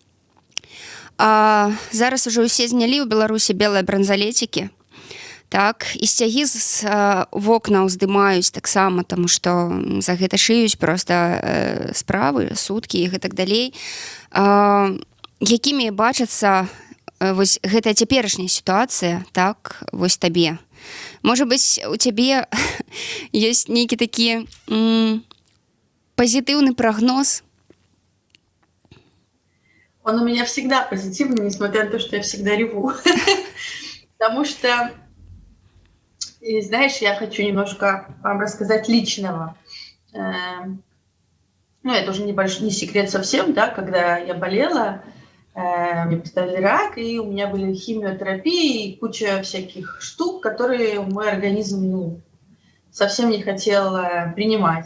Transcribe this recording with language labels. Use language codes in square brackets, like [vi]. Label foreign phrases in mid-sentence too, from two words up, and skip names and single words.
[be] А зараз уже ўсе знялі ў Беларусі белыя бранзалетікі, так, і сцягі з вокнаў здымаюць таксама, таму што за гэта шыюць проста справы, судкі і гэтак далей. Якімі бачацца вось гэтая цяперашняя сітуацыя, так, вось табе? Можа быць, у цябе ёсць нейкі такі пазітыўны прагноз? [ru] Он у меня всегда позитивный, несмотря на то, что я всегда реву. Потому что, знаешь, я хочу немножко вам рассказать личного. Ну, это уже не секрет совсем, да, когда я болела, мне поставили рак, и у меня были химиотерапии и куча всяких штук, которые мой организм, совсем не хотел принимать.